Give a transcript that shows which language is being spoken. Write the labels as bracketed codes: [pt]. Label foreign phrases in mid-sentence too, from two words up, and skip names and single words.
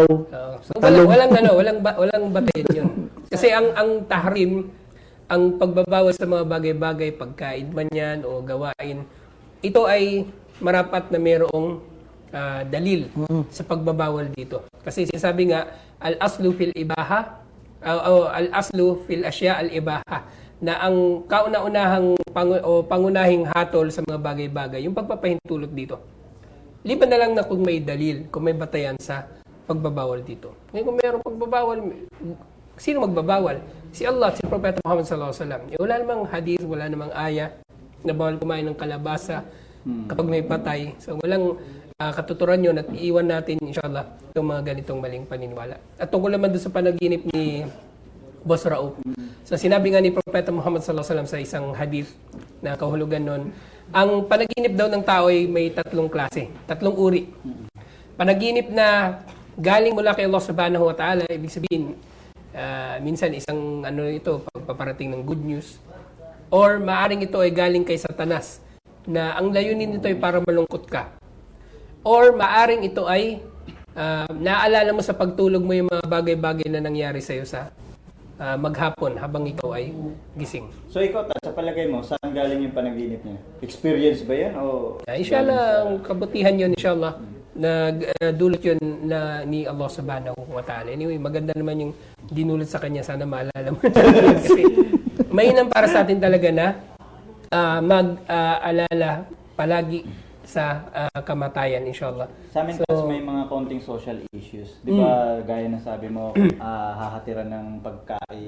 [tl] So talong. walang batayan yun. Kasi ang tahrim, ang pagbabawas sa mga bagay-bagay, pagkain man yan o gawain, ito ay marapat na mayroong dalil sa pagbabawal dito. Kasi sinasabi nga, [ar] الأصل في الإباحة، الأصل في الأشياء الإباحة, [tl] na ang kauna-unahang pangunahing hatol sa mga bagay-bagay, yung pagpapahintulot dito. Liban na lang na kung may dalil, kung may batayan sa pagbabawal dito. Ngayon kung mayroong pagbabawal, sino magbabawal? Si Allah, si Propeta Muhammad [ar] صلى الله عليه وسلم. [tl] Wala namang hadith, wala namang aya na bawal kumain ng kalabasa kapag may patay. So walang katuturan yun at iiwan natin inshallah itong mga ganitong maling paniniwala. At tungkol naman doon sa panaginip ni Boss Raouf. So sinabi nga ni Propeta Muhammad [ar] صلى الله عليه وسلم [tl] sa isang hadith na kahulugan nun, ang panaginip daw ng tao ay may tatlong klase, tatlong uri. Panaginip na galing mula kay Allah [ar] سبحانه وتعالى, [tl] ibig sabihin, minsan isang ito, pagpaparating ng [en] good news. [tl] Or maaring ito ay galing kay Satanas, na ang layunin nito ay para malungkot ka. Or maaring ito ay naaalala mo sa pagtulog mo yung mga bagay-bagay na nangyari sa'yo sa maghapon habang ikaw ay gising. So ikaw, sa palagay mo, saan galing yung panaginip niya? Experience ba yan? O Inshallah, ang kabutihan yun, inshallah, na dulot yun na ni Allah [ar] سبحانه وتعالى. [tl] Anyway, maganda naman yung dinulot sa kanya. Sana maalala mo. Kasi mainam para sa atin talaga na mag-alala palagi sa kamatayan, inshallah. sa amin kasi may mga konting social issues. Di ba, gaya na sabi mo, hahatiran ng pagkain.